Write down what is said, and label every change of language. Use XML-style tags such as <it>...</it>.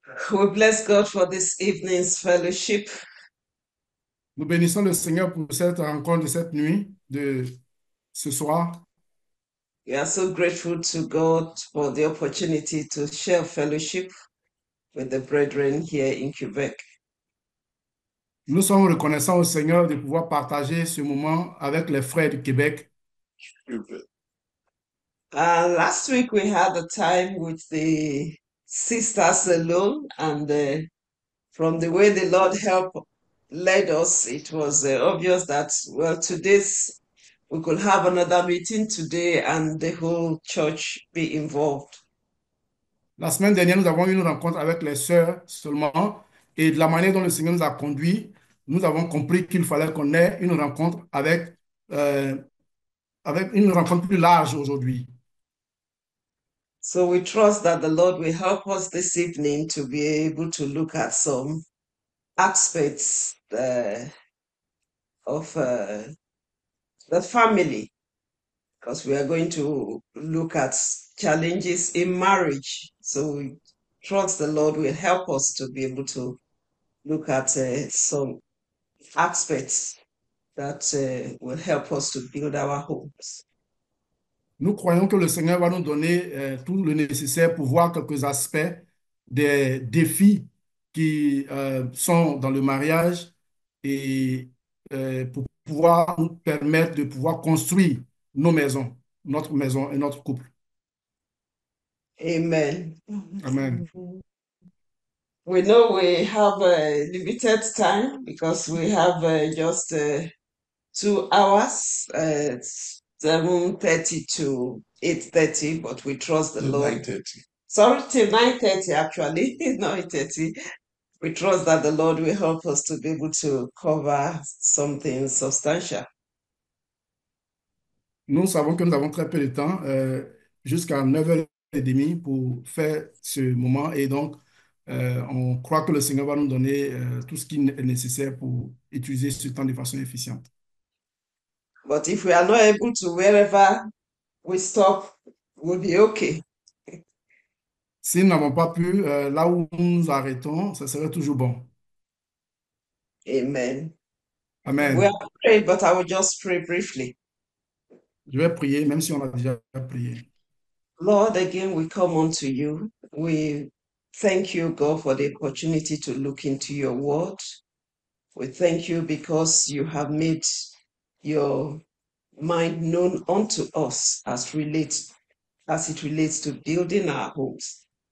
<en>We bless God for this evening's fellowship.</en> <fr>Nous bénissons le Seigneur pour cette rencontre de cette nuit, de ce soir.</fr> <en>We are so grateful to God for the opportunity to share fellowship with the brethren here in Quebec.</en> <fr>Nous sommes reconnaissants au Seigneur de pouvoir partager ce moment avec les frères du Québec.</fr> <en>Last week we had a time with the sisters alone, and from the way the Lord led us, it was obvious that, well, today's we could have another meeting today and the whole church be involved.</en> <fr>La semaine dernière, nous avons eu une rencontre avec les sœurs seulement, et de la manière dont le Seigneur nous a conduits, nous avons compris qu'il fallait qu'on ait une rencontre euh, avec une rencontre plus large aujourd'hui.</fr> <en>So we trust that the Lord will help us this evening to be able to look at some aspects of the family, because we are going to look at challenges in marriage. So we trust the Lord will help us to be able to look at some aspects that will help us to build our homes.</en> <fr>Nous croyons que le Seigneur va nous donner tout le nécessaire pour voir quelques aspects des défis qui sont dans le mariage et pour pouvoir nous permettre de pouvoir construire nos maisons, notre maison et notre couple.</fr> <en>Amen. Amen. We know we have a limited time because we have just 2 hours, 7:30 to 8:30, but we trust the Lord. 9:30. Sorry, till 9:30 actually, not 8:30. We trust that the Lord will help us to be able to cover something substantial.</en> <fr>Nous savons que nous avons très peu de temps, jusqu'à 9h30 pour faire ce moment et donc on croit que le Seigneur va nous donner tout ce qui est nécessaire pour utiliser ce temps de façon efficiente.</fr> <en>But if we are not able to, wherever we stop, we'll be okay.</en> <fr>Si nous n'avons pas pu, là où nous nous arrêtons, ça serait toujours bon.</fr> <en>Amen. We Amen. have prayed, but I will just pray briefly.</en> <fr>Je vais prier, même si on a déjà prié.</fr> <en>Lord, again, we come unto you. We thank you, God, for the opportunity to look into your word. We thank you because you have made your mind known unto us as it relates to building our homes.</en>